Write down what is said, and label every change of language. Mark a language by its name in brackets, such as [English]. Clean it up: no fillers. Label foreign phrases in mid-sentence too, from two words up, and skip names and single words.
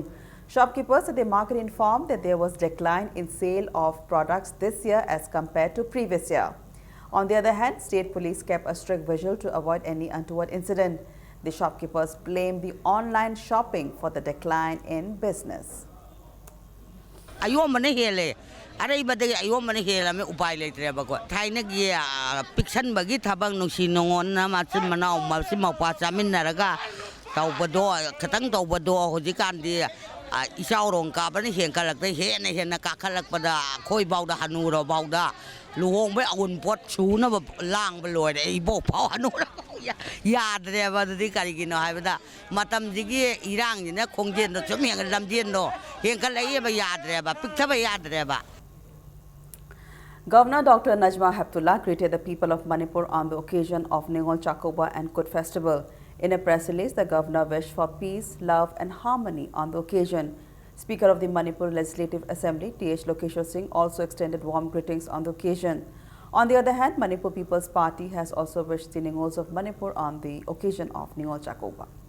[English] Shopkeepers at the market informed that there was decline in sale of products this year as compared to previous year. On the other hand, state police kept a strict vigil to avoid any untoward incident. The shopkeepers blamed the online shopping for the decline in business. [Manipuri] Ayo mane hele ꯑꯔꯩꯕꯗꯒꯤ ꯑꯌꯣꯟꯕꯅ ꯍꯦꯜꯂꯝꯃꯦ ꯎꯄꯥꯏ ꯂꯩꯇ꯭ꯔꯦꯕꯀꯣ ꯊꯥꯏꯅꯒꯤ ꯄꯤꯛꯁꯟꯕꯒꯤ ꯊꯕꯛ ꯅꯨꯡꯁꯤ ꯅꯨꯡꯉꯣꯟꯅ ꯃꯆꯤꯟ ꯃꯅꯥꯎ ꯃꯆꯤꯟ ꯃꯧꯄ꯭ꯋꯥ ꯆꯥꯃꯤꯟꯅꯔꯒ ꯇꯧꯕꯗꯣ ꯈꯤꯇꯪ ꯇꯧꯕꯗꯣ ꯍꯧꯖꯤꯛꯀꯥꯟꯗꯤ ꯏꯆꯥꯎꯔꯣꯡ ꯀꯥꯕꯅ ꯍꯦꯟꯒꯠꯂꯛꯇ ꯍꯦꯟꯅ ꯀꯥꯈꯠꯂꯛꯄꯗ ꯑꯩꯈꯣꯏꯐꯥꯎꯗ ꯍꯅꯨꯔꯐꯥꯎꯗ ꯂꯨꯍꯣꯡꯕꯩ ꯑꯎꯟꯄꯣꯠ ꯁꯨꯅꯕ ꯂꯥꯡꯕ ꯂꯣꯏꯔꯦ ꯏꯕꯣꯛ ꯐꯥꯎ ꯍꯅꯨꯔ ꯌꯥꯗ꯭ꯔꯦꯕ ꯑꯗꯨꯗꯤ ꯀꯔꯤꯒꯤꯅꯣ ꯍꯥꯏꯕꯗ ꯃꯇꯝꯁꯤꯒꯤ ꯏꯔꯥꯡꯁꯤꯅ ꯈꯣꯡꯖꯦꯜꯗꯣ ꯁꯨꯝ ꯂꯝꯖꯦꯟꯗꯣ ꯍꯦꯟꯒꯠꯂꯛꯏꯕ ꯌꯥꯗ꯭ꯔꯦꯕ ꯄꯤꯛꯊꯕ ꯌꯥꯗ꯭ꯔꯦꯕ. [English] Governor Dr. Najma Heptullah greeted the people of Manipur on the occasion of Ningol Chakoba and Kut festival. In a press release, the governor wished for peace, love and harmony on the occasion. Speaker of the Manipur Legislative Assembly, T.H. Lokeshwar Singh, also extended warm greetings on the occasion. On the other hand, Manipur People's Party has also wished the Ningols of Manipur on the occasion of Ningol Chakoba.